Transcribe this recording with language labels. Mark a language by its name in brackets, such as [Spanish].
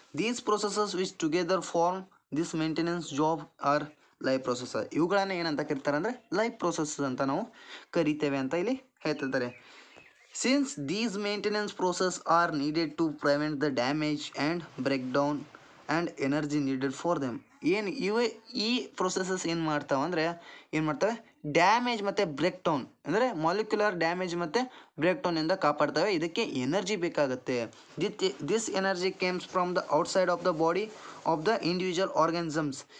[English] These processes which together form this maintenance job are life processor. [Kannada] ಇವುಗಳನ್ನ ಏನಂತ ಕರೀತಾರೆ ಅಂದರೆ ಲೈಫ್ ಪ್ರೊಸೆಸ್ ಅಂತ ನಾವು ಕರಿತೇವೆ ಅಂತ ಇಲ್ಲಿ ಹೇಳ್ತಿದ್ದಾರೆ. [English] Since these maintenance processes are needed to prevent the damage and breakdown and energy needed for them. [Kannada] ಈ ಪ್ರೊಸೆಸಸ್ ಏನು ಮಾಡ್ತವೆ ಡ್ಯಾಮೇಜ್ ಮತ್ತು ಬ್ರೇಕ್ ಡೌನ್ ಅಂದರೆ ಮಾಲಿಕ್ಯುಲರ್ ಡ್ಯಾಮೇಜ್ ಮತ್ತು ಬ್ರೇಕ್ ಡೌನಿಂದ ಕಾಪಾಡ್ತವೆ. ಇದಕ್ಕೆ ಎನರ್ಜಿ ಬೇಕಾಗುತ್ತೆ. [English] This energy comes from the outside of the body of the individual organisms.